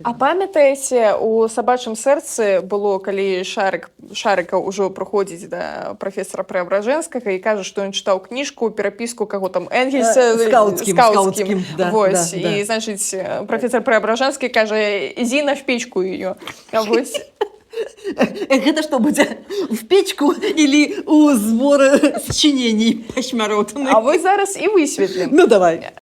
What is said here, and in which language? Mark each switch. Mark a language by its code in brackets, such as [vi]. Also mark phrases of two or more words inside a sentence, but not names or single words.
[be] А памятаеце, у сабачым сэрцы было, калі Шарыка ўжо прыходзіць да прафесара Преабражэнскага і кажа, што ён чытаў кніжку, перапіску каго там Энгельса скаутскім, да, вось, да, і, значыць, прафесар Преабражэнскі кажа, ідзі [ru] на впечку её. [be] Вось. Гэта што будзе? [ru] В печку или [be] у зборы сачыненій пашмяротных? А вось зараз і высветлім. Ну, давай.